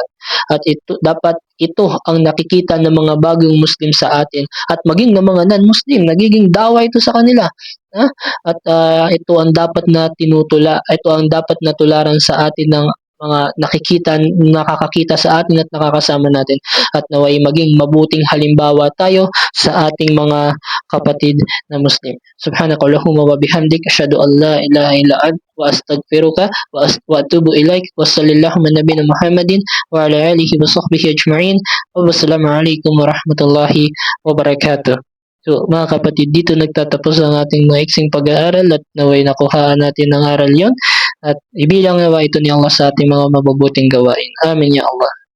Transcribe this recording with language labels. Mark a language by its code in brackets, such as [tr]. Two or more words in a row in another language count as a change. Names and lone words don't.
[tl] At ito ang nakikita ng mga bagong Muslim sa atin at maging ng mga non-Muslim, nagiging dawa ito sa kanila. At ito ang dapat na ito ang dapat na tularan sa atin ng mga nakakakita sa atin at nakakasama natin, at naway maging mabuting halimbawa tayo sa ating mga kapatid na Muslim. [ar] سبحانك اللهم وبحمدك أشهد أن لا إله إلا أنت وأستغفرك وأتوب إليك. وصلى الله على نبينا محمد وعلى آله وصحبه أجمعين. والسلام عليكم ورحمة الله وبركاته. [tl] So mga kapatid, dito nagtatapos ang ating maiksing pag-aaral at naway nakuhaan natin ng aral yon at ibilang nawa ito ni Allah sa ating mga mabubuting gawain. [ar] آمين يا الله.